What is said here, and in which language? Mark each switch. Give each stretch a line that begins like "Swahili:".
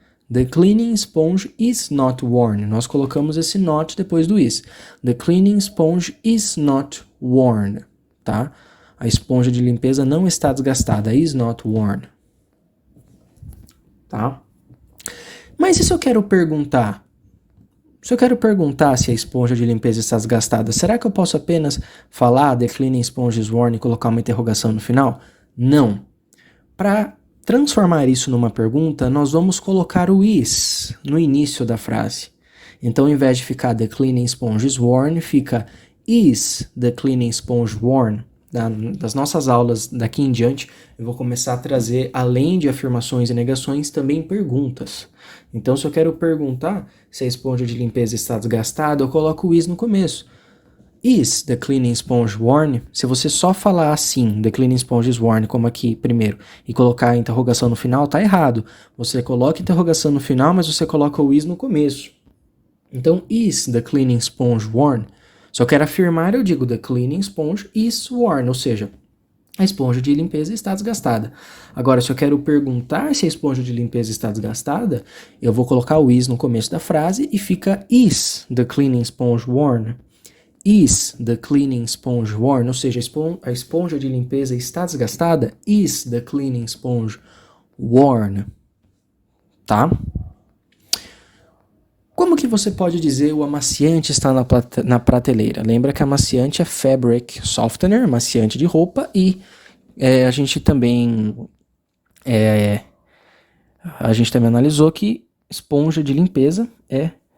English: The cleaning sponge is not worn.
Portuguese: Nós colocamos esse not depois do is.
English: The cleaning sponge is not worn, tá?
Portuguese: A esponja de limpeza não está desgastada,
English: is not worn.
Portuguese: Tá? Mas e se eu quero perguntar? Se eu quero perguntar se a esponja de limpeza está desgastada, será que eu posso apenas falar
English: the cleaning sponge is worn
Portuguese: e colocar uma interrogação no final? Não. Para transformar isso numa pergunta, nós vamos colocar o is no início da frase. Então, ao invés de ficar
English: the cleaning sponge is worn,
Portuguese: fica
English: is the cleaning sponge worn?
Portuguese: Das nossas aulas daqui em diante, eu vou começar a trazer, além de afirmações e negações, também perguntas. Então, se eu quero perguntar se a esponja de limpeza está desgastada, eu coloco o is no começo.
English: Is the cleaning sponge worn?
Portuguese: Se você só falar assim,
English: the cleaning sponge is worn,
Portuguese: como aqui primeiro, e colocar a interrogação no final, tá errado. Você coloca a interrogação no final, mas você coloca o is no começo. Então,
English: is the cleaning sponge worn?
Portuguese: Se eu quero afirmar, eu digo
English: the cleaning sponge is worn,
Portuguese: ou seja, a esponja de limpeza está desgastada. Agora, se eu quero perguntar se a esponja de limpeza está desgastada, eu vou colocar o is no começo da frase e fica
English: is the cleaning sponge worn? Is the cleaning sponge worn?
Portuguese: Ou seja, a esponja de limpeza está desgastada?
English: Is the cleaning sponge worn?
Portuguese: Tá? Como que você pode dizer o amaciante está na prateleira? Lembra que amaciante é fabric softener, amaciante de roupa, e a gente também analisou que esponja de limpeza é